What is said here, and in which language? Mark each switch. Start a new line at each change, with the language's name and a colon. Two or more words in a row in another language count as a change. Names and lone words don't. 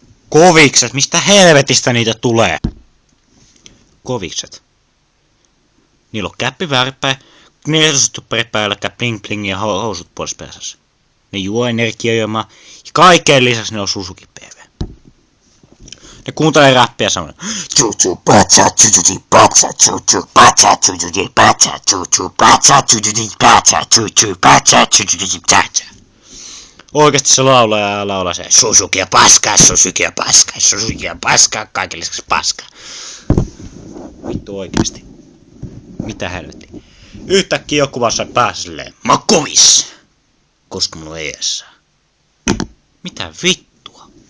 Finnish: Kovikset, mistä helvetistä niitä tulee? Kovikset. Niillä on käppi väärinpäin, nersuttu päällä,
English: bling bling
Finnish: ja housut pois perässä. Ne juo energiajuomaa ja kaiken lisäksi ne on Suzuki PV. Ne kuuntelee räppiä samoin. Chuchu pacha chuchu pacha chuchu pacha chuchu pacha chuchu pacha chuchu pacha chuchu pacha chuchu pacha. Oikeesti se laulaa se Suzuki ja paskaa, Suzuki ja paskaa, Suzuki ja paskaa, kaiken lisäksi paskaa. Vittu oikeesti. Mitä helvetti? Yhtäkkiä joku vaan sai päässä silleen, mä oon kovis! Koska mulla on eessä. Mitä vittua?